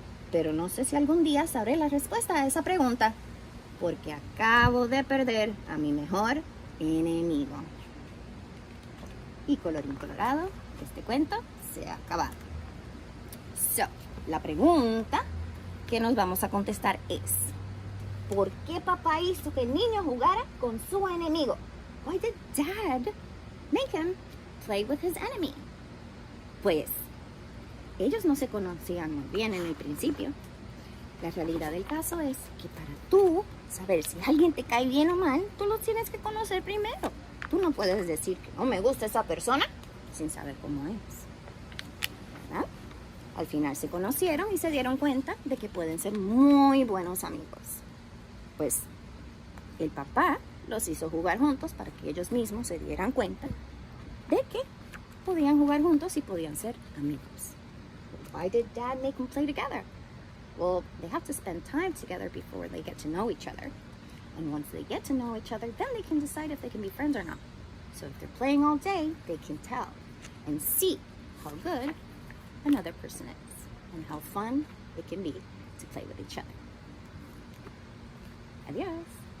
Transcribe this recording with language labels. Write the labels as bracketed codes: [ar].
[es] Pero no sé si algún día sabré la respuesta a esa pregunta, porque acabo de perder a mi mejor enemigo. Y colorín colorado, este cuento se ha acabado. So, la pregunta que nos vamos a contestar es: ¿por qué papá hizo que el niño jugara con su enemigo? [en] Why did Dad make him play with his enemy? [es] Pues, ellos no se conocían muy bien en el principio. La realidad del caso es que para tú saber si alguien te cae bien o mal, tú lo tienes que conocer primero. Tú no puedes decir que no me gusta esa persona sin saber cómo es. ¿Verdad? Al final se conocieron y se dieron cuenta de que pueden ser muy buenos amigos. Pues el papá los hizo jugar juntos para que ellos mismos se dieran cuenta de que podían jugar juntos y podían ser amigos. [en] Why did Dad make them play together? Well, they have to spend time together before they get to know each other. And once they get to know each other, then they can decide if they can be friends or not. So if they're playing all day, they can tell and see how good another person is and how fun it can be to play with each other. Adios.